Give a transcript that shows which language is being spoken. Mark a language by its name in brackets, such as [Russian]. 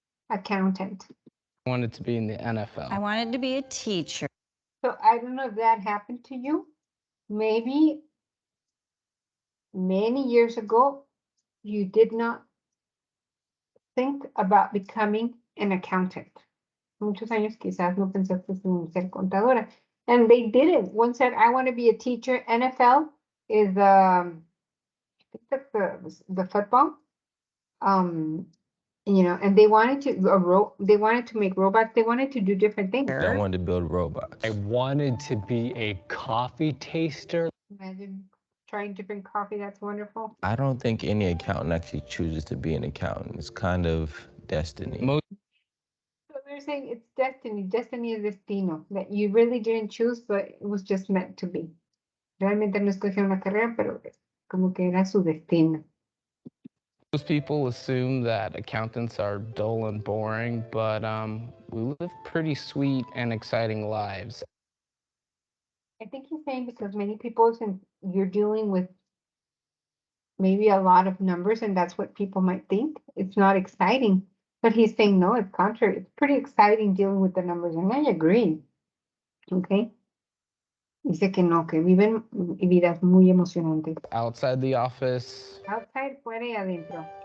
[English] I wanted to be in the NFL. I wanted to be a teacher. So I don't know if that happened to you. Maybe many years ago, you did not think about becoming an accountant. [Spanish] Muchos años quizás no pensaste en ser contadora. [English] And they didn't. One said, I want to be a teacher. NFL is I think that's the football. You know, and they wanted to make robots. They wanted to do different things. I wanted to build robots. I wanted to be a coffee taster. Imagine trying different coffee. That's wonderful. I don't think any accountant actually chooses to be an accountant. It's kind of destiny. So they're saying it's destiny. Destiny is destino. That you really didn't choose, but it was just meant to be. [Spanish] Realmente no escogieron la carrera, pero como que era su destino. [English] Most people assume that accountants are dull and boring, but we live pretty sweet and exciting lives. I think he's saying because many people, since you're dealing with maybe a lot of numbers, and that's what people might think, it's not exciting. But he's saying, no, it's contrary. It's pretty exciting dealing with the numbers, and I agree. Okay. [Spanish] Dice que no, que viven vidas muy emocionantes. [English] Outside the office [Spanish] Outside, fuera y adentro.